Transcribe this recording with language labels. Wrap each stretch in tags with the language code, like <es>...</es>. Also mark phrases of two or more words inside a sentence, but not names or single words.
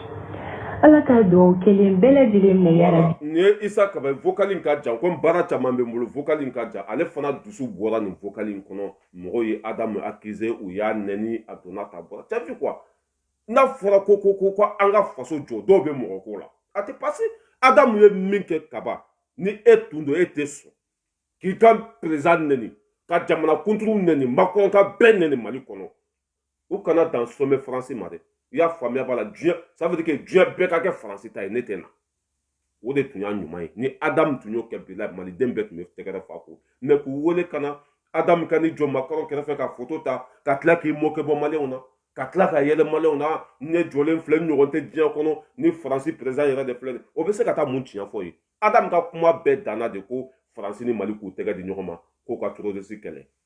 <bm>ala ka don kelen bɛɛ lajɛlen minɛ yara ni Isa Kabe vocal in ka jan comme baara caman bɛ n bolo vocal in ka jan ale fana dusu bɔra nin vocal in kɔnɔ mɔgɔw ye Adamu accusé u y'a nɛni a donna ta bɔra</bm> <fr>t'as vu quoi</fr> <bm>n'a fɔra ko an ka faso jɔ dɔw bɛ mɔgɔ ko la a tɛ passé Adamu ye min kɛ kaba ni e tun don e tɛ sɔn k'i ka président nɛni ka jamana kunturu nɛni Macron ka bɛɛ nɛni Mali kɔnɔ u kana dan sommet français ma dɛ i y'a faamuya b'a la diɲɛ</bm> <fr>ça veut dire que</fr> <bm>diɲɛ bɛɛ ka kɛ faransi ta ye ne tɛ na o de tun y'a ɲuman ye ni Adamu tun y'o kɛ bila maliden bɛɛ tun bɛ tɛgɛrɛ fa ko mais k'u wele ka na Adamu ka ni jɔ Macron kɛrɛfɛ ka photo ta ka tila k'i moquer bɔ maliyɛnw na ka tila ka yɛlɛ maliyɛnw na ne jɔlen filɛ n ɲɔgɔn tɛ diɲɛ kɔnɔ ni faransi président yɛrɛ de filɛ o bɛ se ka taa mun tiɲɛ fɔ ye Adamu ka kuma bɛɛ danna de ko faransi ni Mali k'u tɛgɛ di ɲɔgɔn ma k'o ka terroriste kɛlɛ</bm>